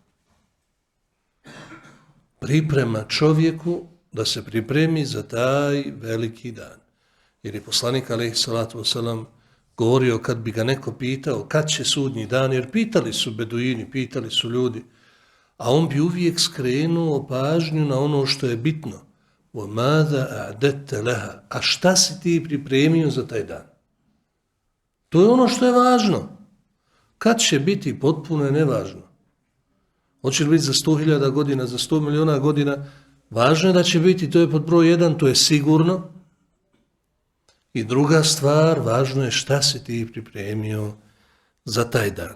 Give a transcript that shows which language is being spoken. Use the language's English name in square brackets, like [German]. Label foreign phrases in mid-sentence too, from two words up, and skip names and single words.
[Bosnian] Priprema čovjeku da se pripremi za taj veliki dan. Jer je poslanik [Arabic] عليه الصلاة والسلام [Bosnian] govorio kad bi ga neko pitao kad će sudnji dan, jer pitali su beduini, pitali su ljudi, a on bi uvijek skrenuo pažnju na ono što je bitno. [Arabic] وَمَاذَا أَعْدَدْتَ لَهَا. [Bosnian] A šta si ti pripremio za taj dan? To je ono što je važno. Kad će biti, potpuno je nevažno. Hoće li biti za 100.000 godina, za 100 miliona godina? Važno je da će biti, to je pod broj 1, to je sigurno. I druga stvar, važno je šta si ti pripremio za taj dan.